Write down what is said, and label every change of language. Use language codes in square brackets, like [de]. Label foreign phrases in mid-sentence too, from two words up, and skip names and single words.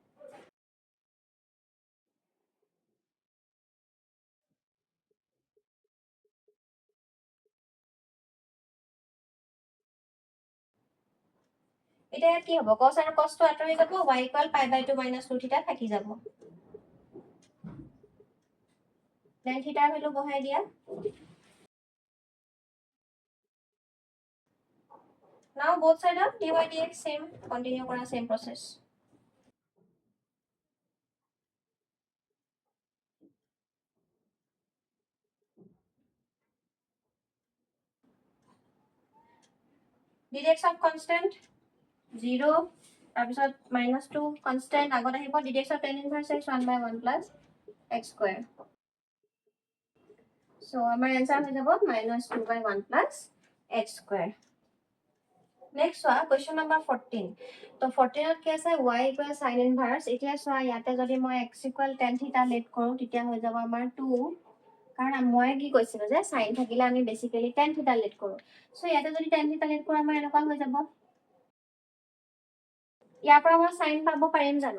[as] এটা কি হ'ব, cos আৰু cos টো আঁতৰি যাব, [en] y equal pi by 2 minus 2 theta [as] থাকি যাব, [en] then theta [as] ভ্যালু বহাই দিয়া, [en] Now both side of dy dx same, continue kora same process. dx of constant 0 তাৰপিছত -2 constant [as] আগত আহিব [en] dx of tan inverse x 1 by 1 plus x square. So our answer [as] হৈ যাব [en] -2 by 1 plus x square. Next one, question number 14. [as] So 14 কি আছে [en] y equal sin inverse. [as] এতিয়া চোৱা ইয়াতে যদি মই [en] x equal tan theta [as] লেট কৰো তেতিয়া হৈ যাব আমাৰ 2 কাৰণ মই কি কৈছিলো যে sin থাকিলে আমি বেসিক্যালি [en] tan theta [as] লেট কৰো. সো ইয়াতে যদি [en] tan theta [as] লেট কৰো আমাৰ এনেকুৱা হৈ যাব। ইয়াৰ পৰা মই sin পাব পাৰিম জানো?